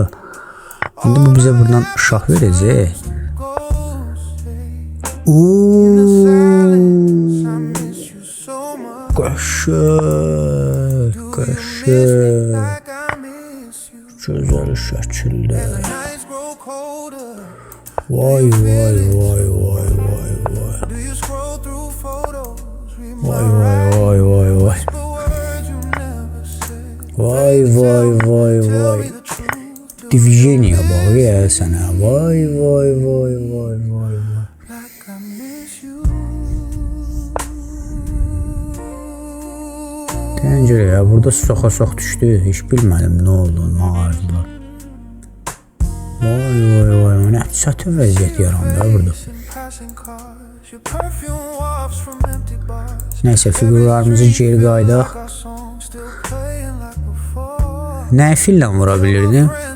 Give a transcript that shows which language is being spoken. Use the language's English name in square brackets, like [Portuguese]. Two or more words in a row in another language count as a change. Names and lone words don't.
[Azerbaijani] İndi bu bizə buradan şah verəcək. Qaşır, qaşır. Gözəl şəkildə. Vay, vay, vay, vay, vay, vay. Vay, vay, vay, vay, vay. Vay, vay, vay, vay. Diviziyoniya bax ya sənə. Vay, vay, vay, vay, vay, vay. Təncərə ya, burada soxa-sox düşdü. Heç bilmədim nə oldu, nə ağırdılar. Vay, vay, vay, nə çətin vəziyyət yarandı burada. Nəysə, figurlarımızı geri qaydaq. Nəyi fillə vura bilirdim?